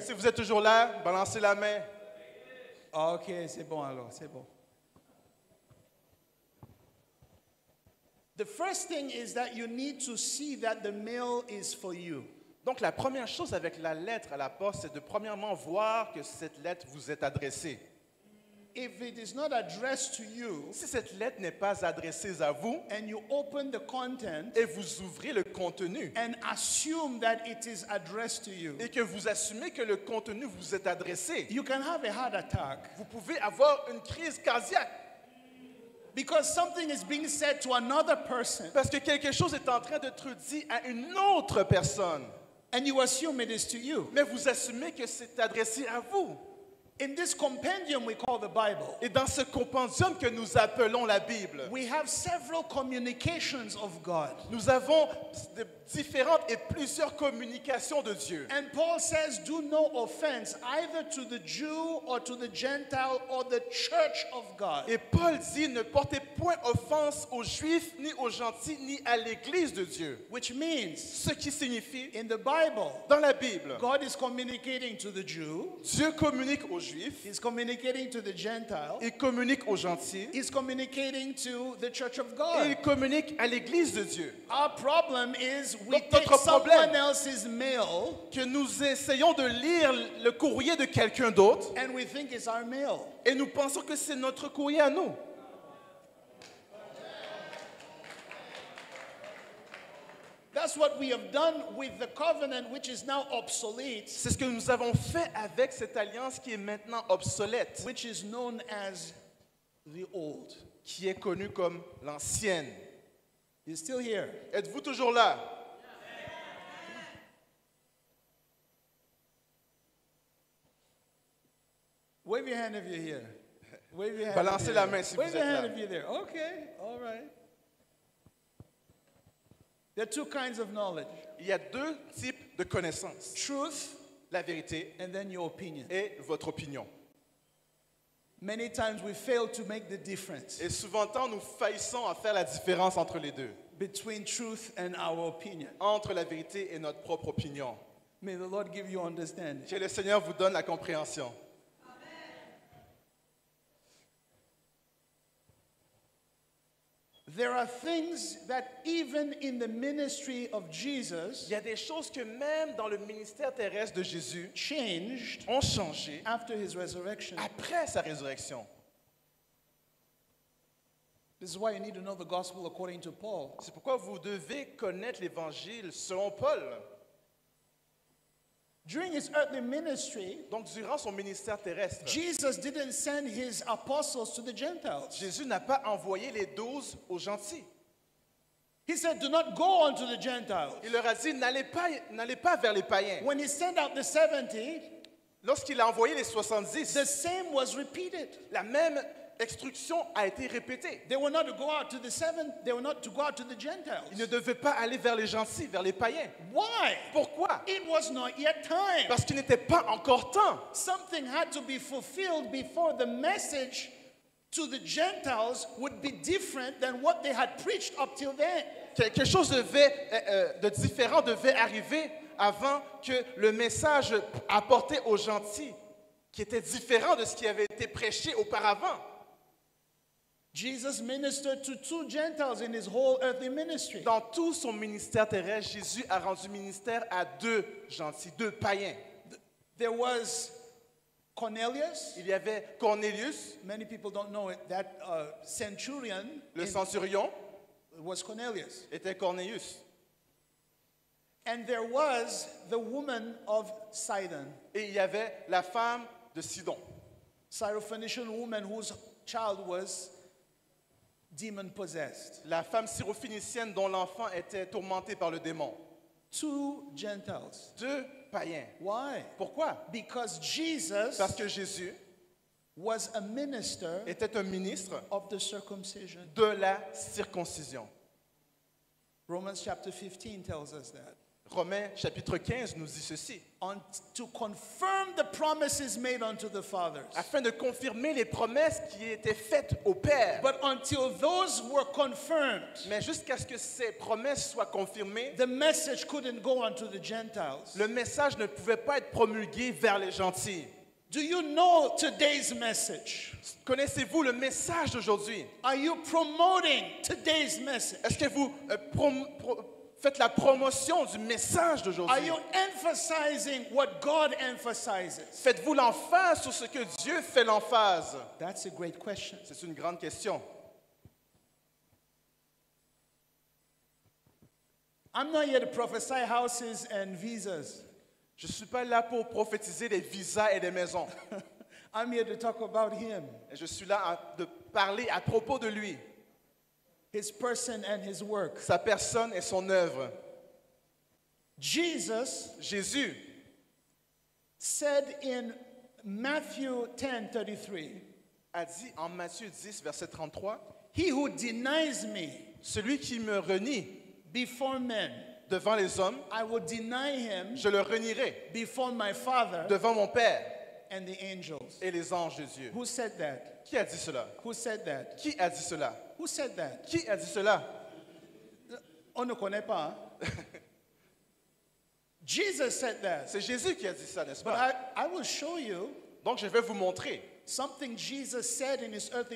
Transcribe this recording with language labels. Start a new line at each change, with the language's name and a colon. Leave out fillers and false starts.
French: Si vous êtes toujours là, balancez la main. Ok, c'est bon alors, c'est bon.
English: The first thing is that you need to see that the mail is for you.
French: Donc, la première chose avec la lettre à la poste, c'est de premièrement voir que cette lettre vous est adressée.
English: If it is not addressed to you
French: Si cette lettre n'est pas adressée à vous
English: and you open the content
French: et vous ouvrez le contenu
English: and assume that it is addressed to you,
French: et que vous assumez que le contenu vous est adressé,
English: you can have a heart attack
French: vous pouvez avoir une crise cardiaque
English: because something is being said to another person
French: parce que quelque chose est en train d'être dit à une autre personne,
English: and you assume it is to you.
French: mais vous assumez que c'est adressé à vous.
English: In this compendium we call the Bible,
French: Et dans ce compendium que nous appelons la Bible,
English: we have several communications of God.
French: nous avons de différentes et plusieurs communications de Dieu.
English: And Paul says, do no offense either to the Jew or to the Gentile or the church of God.
French: Et Paul dit, ne portez point offense aux Juifs, ni aux gentils, ni à l'Église de Dieu.
English: Which means,
French: Ce qui signifie,
English: in the Bible,
French: dans la Bible,
English: God is communicating to the Jew,
French: Dieu communique aux Juifs,
English: He's communicating to the Gentile,
French: il communique aux gentils,
English: He's communicating to the church of
French: et
English: God.
French: il communique à l'Église de Dieu.
English: Our problem is we
French: Donc,
English: take
French: notre
English: someone
French: problème-
English: else's mail
French: Que nous essayons de lire le courrier de quelqu'un d'autre
English: and we think it's our mail.
French: et nous pensons que c'est notre courrier à nous.
English: That's what we have done with the covenant, which is now obsolete,
French: C'est ce que nous avons fait avec cette alliance qui est maintenant obsolète,
English: which is known as the old.
French: qui est connue comme l'ancienne.
English: You're still here.
French: Êtes-vous toujours là?
English: Wave your hand if you're here. Wave your hand.
French: Balancez
English: if you're
French: la
English: here.
French: main si vous
English: Wave your
French: êtes
English: hand
French: là.
English: if you're there. Okay, all right. There are two kinds of knowledge:
French: Il y a deux types de connaissances.
English: truth
French: La vérité
English: and then your opinion.
French: et votre opinion.
English: Many times we fail to make the difference
French: Et souvent, nous faillissons à faire la différence entre les deux,
English: between truth and our opinion.
French: entre la vérité et notre propre opinion.
English: May the Lord give you understanding.
French: Que le Seigneur vous donne la compréhension.
English: There are things that even in the ministry of Jesus
French: Il y a des choses que même dans le ministère terrestre de Jésus
English: changed
French: ont changé
English: after his resurrection.
French: après sa résurrection.
English: This is why you need to know the gospel according to Paul.
French: C'est pourquoi vous devez connaître l'évangile selon Paul.
English: During his earthly ministry,
French: Donc, durant son ministère terrestre,
English: Jesus didn't send his apostles to the Gentiles.
French: Jésus n'a pas envoyé les 12 aux gentils.
English: He said, do not go unto the Gentiles.
French: Il leur a dit, n'allez pas vers les païens.
English: When he sent out the 70,
French: Lorsqu'il a envoyé les 70,
English: the same was repeated.
French: la même instruction a été répétée.
English: They were not to go out to the they were not to go out to the Gentiles.
French: Ils ne devaient pas aller vers les gentils, vers les païens.
English: Why?
French: Pourquoi?
English: It was not yet time.
French: Parce qu'il n'était pas encore temps.
English: Something had to be fulfilled before the message to the Gentiles would be different than what they had preached up till then.
French: Quelque chose de différent devait arriver avant que le message apporté aux gentils, qui était différent de ce qui avait été prêché auparavant.
English: Jesus ministered to 2 Gentiles in his whole earthly ministry.
French: Dans tout son ministère terrestre, Jésus a rendu ministère à 2 gentils, 2 païens.
English: There was Cornelius.
French: Il y avait Cornelius,
English: Many people don't know it. That centurion
French: le centurion,
English: was Cornelius.
French: était Cornelius.
English: And there was the woman of Sidon,
French: Et il y avait la femme de Sidon,
English: Syrophoenician woman whose child was demon possessed.
French: la femme syrophénicienne dont l'enfant était tourmenté par le démon.
English: 2 Gentiles.
French: 2 païens.
English: Why?
French: Pourquoi?
English: Because Jesus
French: Parce que Jésus
English: was a minister
French: était un ministre
English: of the circumcision.
French: de la circoncision.
English: Romans chapter 15 tells us that.
French: Romains chapitre 15 nous dit ceci.
English: To confirm the promises made unto the fathers.
French: Afin de confirmer les promesses qui étaient faites au Père.
English: But until those were confirmed,
French: Mais jusqu'à ce que ces promesses soient confirmées,
English: the message couldn't go unto the Gentiles.
French: le message ne pouvait pas être promulgué vers les gentils.
English: Do you know today's message?
French: Connaissez-vous le message d'aujourd'hui?
English: Are you promoting today's message?
French: Est-ce que vous faites la promotion du message
English: Are
French: d'aujourd'hui?
English: you emphasizing what God emphasizes?
French: Faites-vous l'emphase sur ce que Dieu fait l'emphase?
English: That's a great question.
French: C'est une grande question.
English: I'm not here to prophesy houses and visas.
French: Je ne suis pas là pour prophétiser des visas et des maisons.
English: I'm here to talk about him,
French: Je suis là de parler à propos de lui,
English: his person and his work.
French: sa personne et son œuvre.
English: Jesus
French: Jésus
English: said in Matthew 10:33,
French: a dit en Matthieu 10, verset 33,
English: he who denies me
French: celui qui me renie
English: before men,
French: devant les hommes,
English: I will deny him
French: je le renierai
English: before my Father
French: devant mon Père
English: and the angels.
French: et les anges de Dieu.
English: Who said that?
French: Qui a dit cela?
English: Who said that?
French: Qui a dit cela?
English: Who said that?
French: Qui a dit cela? On ne connaît pas. Hein?
English: Jesus said that.
French: C'est Jésus qui a dit ça, n'est-ce
English: But
French: pas?
English: I will show you
French: Donc je vais vous montrer
English: something Jesus said in his earthly